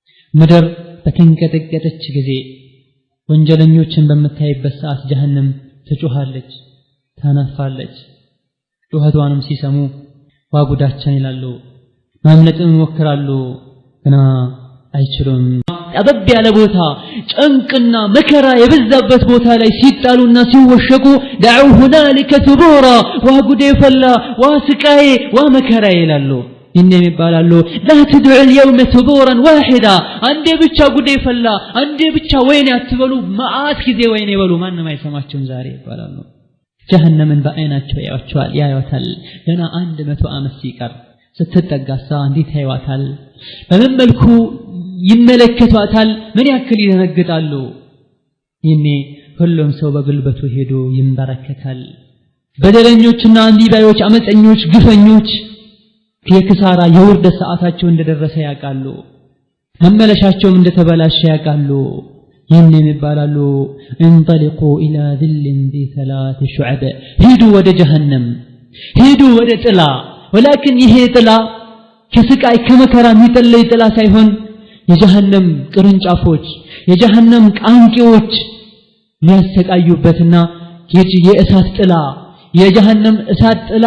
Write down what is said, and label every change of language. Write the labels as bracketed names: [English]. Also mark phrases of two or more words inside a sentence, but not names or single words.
[Amharic] ምድር በተንቀጠቀጠች ጊዜ ወንጀለኞችን በመታይበት ሰዓት ጀሃነም ትጮሃለች ታናፋለች ጩኸቷንም ሲሰሙ ዋጉዳችን ይላሉ ማምለጥን ይሞክራሉ ግና አይችሉም ጠበብ ያለ ቦታ ጭንቅና መከራ የበዛበት ቦታ ላይ ሲጣሉና ሲወሸቁ [Arabic] دعوا هنالك ثبورا [Amharic] ዋጉዴ ፈላ ዋስቃዬ ወመከራ ይላሉ እንዴም ይባላሉ [Arabic] لا تدعوا اليوم ثبورا واحدا [Amharic] አንዴ ብቻ ጉዴ ፈላ አንዴ ብቻ ወይኔ አትበሉ ማአት ጊዜ ወይኔ ይበሉ ማንንም አይሰማቸውም ዛሬ ይባላሉ ጀሃነምን በአይናቸው ያዩታል ገና 100 ዓመት ሲቀር ስትጠጋሳ እንዴት ያዩታል በምን መልኩ ይመለከቷታል ምን ያክል ይደነግጣሉ ይኔ ሁሉም ሰው በግልበቱ ሄዶ ይንበረከካል በደለኞችና እንዲባዮች አመፀኞች ግፈኞች የክሳራ የውርደት ሰዓታቸው እንደደረሰ ያውቃሉ መመለሻቸው እንደተበላሸ ያውቃሉ ይህንን ይባላሉ [Arabic] انطلقوا الى ذل ذي 3 شعب [Amharic] ሂዱ ወደ ጀሃነም ሂዱ ወደ ጥላ ولكن ይሄ ጥላ ከስቃይ ከመከራ የሚጠለይ ጥላ ሳይሆን የጀሃነም ቅርንጫፎች የጀሃነም ቃንቂዎች የሚያሰቃዩበትና የእሳት ጥላ የጀሃነም እሳት ጥላ